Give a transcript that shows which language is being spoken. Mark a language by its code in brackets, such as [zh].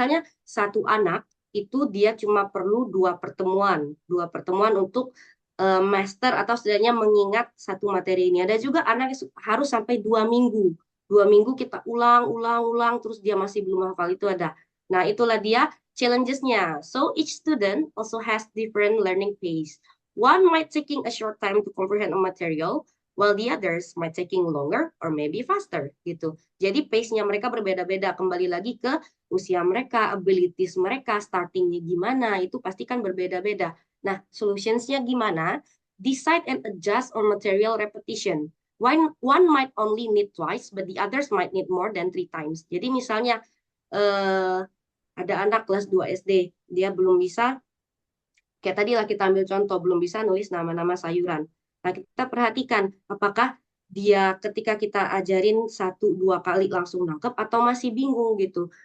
[id] Misalnya satu anak itu dia cuma perlu 2 pertemuan untuk master atau setidaknya mengingat satu materi ini. Ada juga anak yang harus sampai 2 minggu. 2 minggu kita ulang terus dia masih belum hafal, itu ada. Nah, itulah dia challenges-nya. [en] So each student also has different learning pace. One might taking a short time to comprehend a material, while the others might taking longer or maybe faster gitu. [id] Jadi pace-nya mereka berbeda-beda. Kembali lagi ke usia mereka, abilities mereka, starting-nya gimana, itu pasti kan berbeda-beda. Nah, solutions-nya gimana? [en] Decide and adjust on material repetition. One might only need twice, but the others might need more than 3 times. [id] Jadi misalnya ada anak kelas 2 SD, dia belum bisa, kayak tadi lah kita ambil contoh, belum bisa nulis nama-nama sayuran. Nah, kita perhatikan apakah dia ketika kita ajarin 1-2 kali langsung nangkep atau masih bingung gitu.